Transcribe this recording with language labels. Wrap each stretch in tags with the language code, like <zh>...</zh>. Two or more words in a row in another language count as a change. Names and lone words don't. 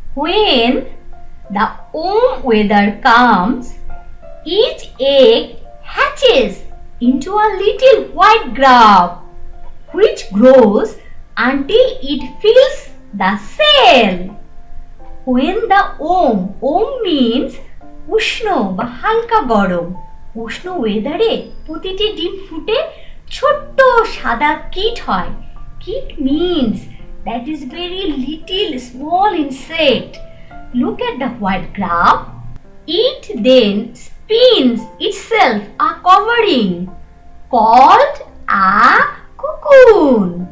<en>When the warm weather comes, each egg hatches into a little white grub, which grows until it fills the cell. When the warm means</en> <bn>উষ্ণ বা হালকা গরম, উষ্ণ weather এ প্রতিটি ডিম ফুটে ছোট্ট সাদা কীট হয়.</bn> <en>Kit means that is very little small insect. Look at the white grub. It then spins itself a covering called a cocoon.</en>